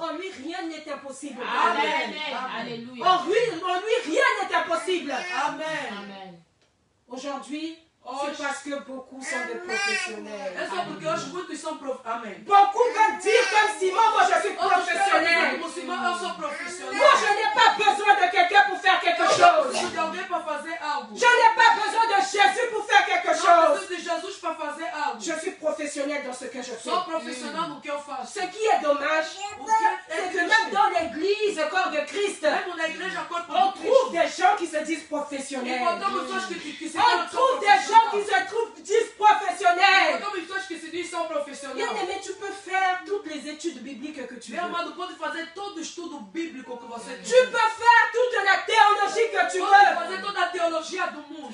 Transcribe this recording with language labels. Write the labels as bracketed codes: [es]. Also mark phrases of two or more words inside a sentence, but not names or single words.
[fr] rien n'est impossible. Amen. Alléluia. En lui, rien n'est impossible. Amen. Amen. Aujourd'hui, c'est parce que beaucoup sont des professionnels. [pt] É só porque hoje muitos são Amen. [fr] Beaucoup veulent dire comme Simon, moi je suis professionnel. [pt] Como Simão, eu sou profissional. [fr] Moi je n'ai pas besoin de quelqu'un pour faire quelque [pt] Eu não [fr] chose. [pt] preciso de alguém para fazer algo. [fr] Je n'ai pas besoin de Jésus pour faire quelque [pt] Não [fr] chose. [pt] preciso de Jesus para fazer algo. [fr] Je suis professionnel dans ce que je fais. [pt] Sou profissional no que eu faço. [fr] Ce qui est dommage, [pt] O que [fr] c'est [pt] é [fr] que même [pt] triste, [fr] dans l'église, corps de Christ, [pt] mesmo na igreja corpo [fr] on [pt] de [fr] trouve [pt] Cristo, [fr] des gens qui se disent professionnels. [pt] encontramos pessoas que se [fr] On trouve des gens qui se disent professionnels. [pt] encontramos pessoas que se dizem são profissionais. [fr] Bien-aimé, tu peux faire toutes les études bibliques que tu [pt] Meu [fr] veux. [pt] amado, pode fazer todo o estudo bíblico que você [fr] Tu peux faire toute la théologie que tu [pt] pode [fr] veux. [pt] fazer toda a teologia do mundo.